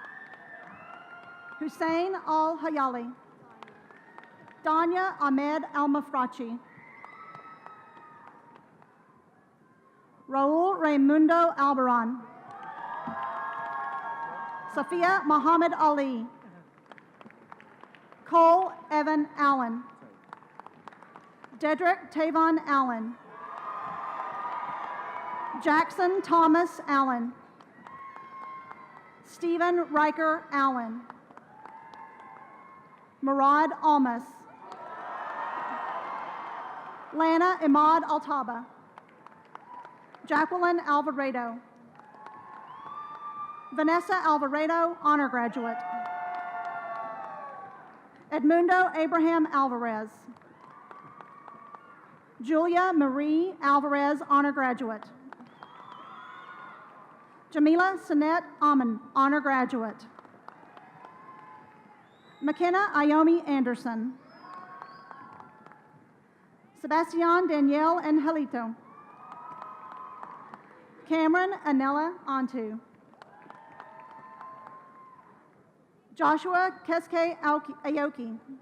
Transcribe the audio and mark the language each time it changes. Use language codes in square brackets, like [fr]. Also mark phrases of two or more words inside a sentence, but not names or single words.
[en] Hussein Al Hayali. Danya Ahmed Al Mafrachi. Raul Raimundo Albaran. Sophia Muhammad Ali. Cole Evan Allen. Dedrick Tavon Allen. Jackson Thomas Allen. Stephen Riker Allen. Murad Almas. Lana Imad Altaba. Jacqueline Alvarado. Vanessa Alvarado, honor graduate. Edmundo Abraham Alvarez. Julia Marie Alvarez, honor graduate. Jamila Sinette Aman, honor graduate. McKenna Iomi Anderson. Sebastian Danielle Angelito. Cameron Anella Antu. Joshua Keske Aoki.